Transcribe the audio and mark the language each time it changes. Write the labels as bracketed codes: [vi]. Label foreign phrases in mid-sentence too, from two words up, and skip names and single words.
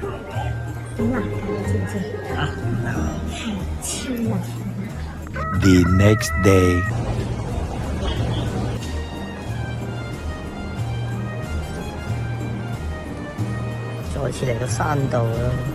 [yue] 好難㗎，你知唔知？啊，超難。 [en] The next day。 [yue] 再次嚟到山度啦。